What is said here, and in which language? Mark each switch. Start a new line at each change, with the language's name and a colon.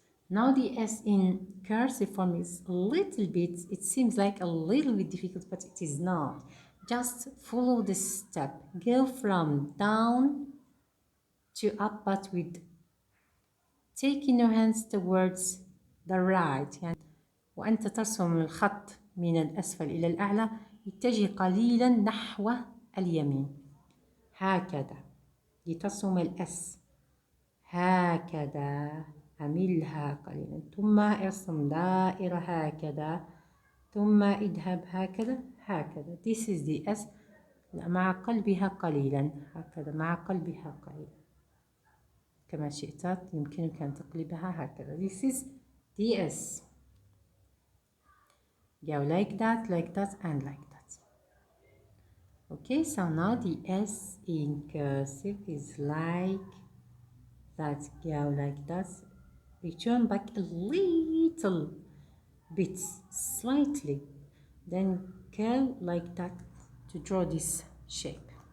English: Now the S in cursive form is a little bit, it seems like a little bit difficult, but it is not. Just follow this step. Go from down to up, but with taking your hands towards the right.
Arabic: يعني وأنت ترسم الخط من الأسفل إلى الأعلى اتجه قليلا نحو اليمين هكذا لترسم الأس هكذا أملها قليلا ثم ارسم دائرة هكذا ثم اذهب هكذا هكذا.
English: This is the S
Arabic: مع قلبها قليلا هكذا مع قلبها قليلا كما شئت يمكنك أن تقلبها هكذا.
English: This is the S. Go like that, and like that. Okay, so now the S in cursive is like that, go like that, return back a little bit, slightly, then go like that to draw this shape.